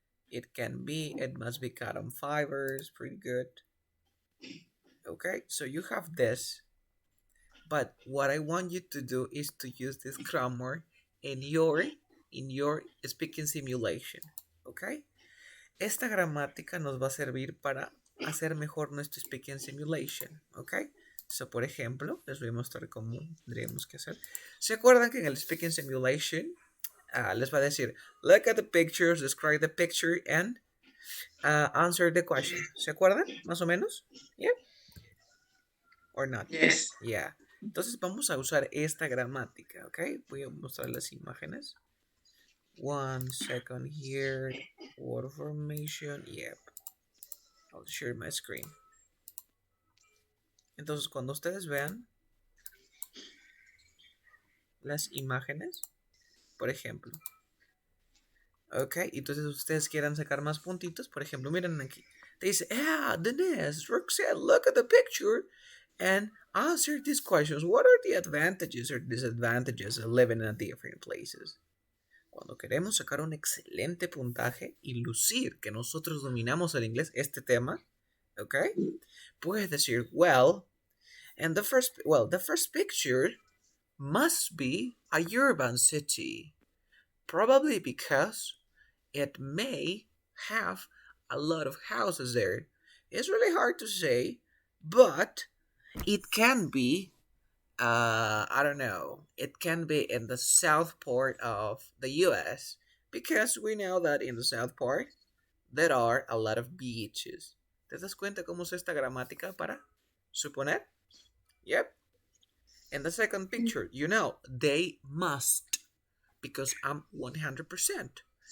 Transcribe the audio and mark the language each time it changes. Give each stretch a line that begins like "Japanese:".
English: It must be cotton fibers. Pretty good. Okay, so you have this. But what I want you to do is to use this grammar in your speaking simulation. Okay.
Spanish: Esta gramática nos va a servir para hacer mejor nuestro speaking simulation. Ok. So, por ejemplo, les voy a mostrar cómo tendríamos que hacer. ¿Se acuerdan que en el speaking simulation les va a decir,
English: look at the pictures, describe the picture, and answer the question?
Spanish: ¿Se acuerdan? Más o menos.
English: Yeah. Or not? Yes. Yeah.
Spanish: Entonces vamos a usar esta gramática, ¿ok? Voy a mostrar las imágenes.
English: 1 second here. Word formation. Yep. I'll share my screen.
Spanish: Entonces, cuando ustedes vean las imágenes, por ejemplo, ok, entonces ustedes quieran sacar más puntitos, por ejemplo, miren aquí.
English: They say, Denise, Roxanne, look at the picture and answer these questions. What are the advantages or disadvantages of living in different places?
Spanish: Cuando queremos sacar un excelente puntaje y lucir que nosotros dominamos el inglés, este tema, ¿ok? Puedes decir,
English: the first picture must be a urban city. Probably because it may have a lot of houses there. It's really hard to say, but it can be I don't know. It can be in the south part of the US because we know that in the south part there are a lot of beaches.
Spanish: ¿Te das cuenta cómo es esta gramática para suponer?
English: Yep. In the second picture, they must, because I'm 100%.